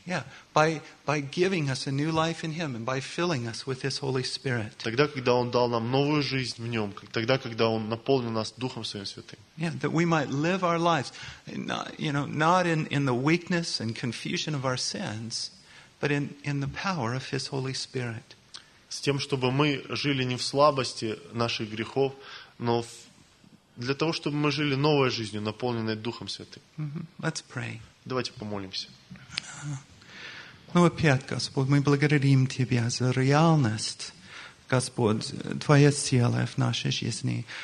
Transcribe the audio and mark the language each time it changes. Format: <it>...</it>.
<en>Yeah, by giving us a new life in Him and by filling us with His Holy Spirit.</en> <ru>Тогда, когда Он дал нам новую жизнь в Нем, тогда, когда Он наполнил нас Духом Своим Святым.</ru> <en>Yeah, that we might live our lives, not, you know, not in the weakness and confusion of our sins, but in the power of His Holy Spirit.</en> <ru>С тем, чтобы мы жили не в слабости наших грехов, но в для того, чтобы мы жили новой жизнью, наполненной Духом Святым.</ru> <en>Mm-hmm. Let's pray.</en> <ru>Давайте помолимся. Ну, опять, Господь, мы благодарим Тебя за реальность, Господь, Твоей силы в нашей жизни.</ru>